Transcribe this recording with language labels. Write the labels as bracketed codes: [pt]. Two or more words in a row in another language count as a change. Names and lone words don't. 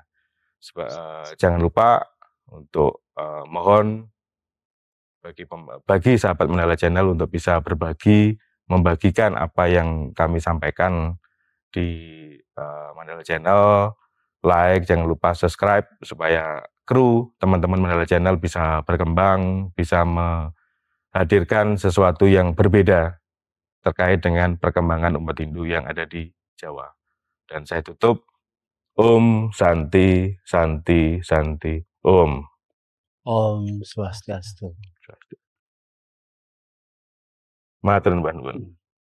[id] Jangan lupa untuk mohon bagi sahabat Mandala Channel untuk bisa berbagi, membagikan apa yang kami sampaikan di Mandala Channel, like, jangan lupa subscribe supaya kru teman-teman Mandala Channel bisa berkembang, bisa menghadirkan sesuatu yang berbeda terkait dengan perkembangan umat Hindu yang ada di Jawa. Dan saya tutup, Om Santi, Santi, Santi, Om. Om Swastiastu. [jv] Matur nuwun.